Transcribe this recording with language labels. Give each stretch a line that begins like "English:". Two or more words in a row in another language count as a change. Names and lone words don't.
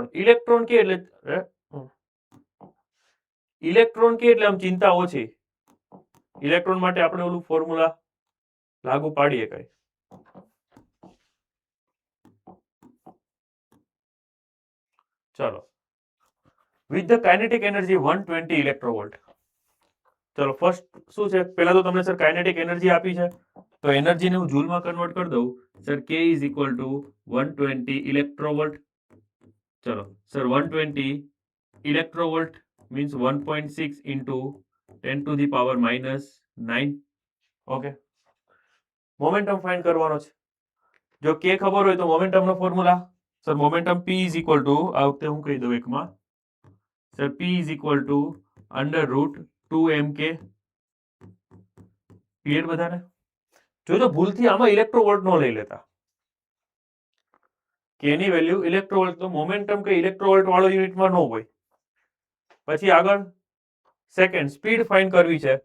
Gujarati: ઇલેક્ટ્રોન કે એટલે આમ ચિંતા ઓછી. ઇલેક્ટ્રોન માટે આપણે ઓલું ફોર્મ્યુલા લાગુ પાડીએ કઈ.
English: ચલો with the kinetic energy 120 electrovolt.
Gujarati: ચલો ફર્સ્ટ શું છે? પહેલા તો તમને સર
English: kinetic energy
Gujarati: આપી છે તો એનર્જીને હું જૂલમાં કન્વર્ટ કરી દઉં.
English: સર K is equal to 120 electrovolt. ચલો સર 120 electrovolt means 1.6 into 10 to the power minus 9.
Gujarati: ઓકે
English: momentum find
Gujarati: કરવાનો છે. જો K ખબર હોય તો મોમેન્ટમનો ફોર્મ્યુલા સર મોમેન્ટમ
English: P is equal to
Gujarati: આ વખતે હું કહી દઉં એકમાં સર
English: P is equal to under root 2 mk.
Gujarati: ક્લિયર બધાને? જોજો ભૂલથી આમાં ઇલેક્ટ્રોવોલ્ટ નો લઈ લેતા. કે ની
English: value electrovolt,
Gujarati: તો મોમેન્ટમ કે ઇલેક્ટ્રોવોલ્ટ વાળો યુનિટમાં ન હોય. પછી આગળ
English: second speed find
Gujarati: કરવી છે.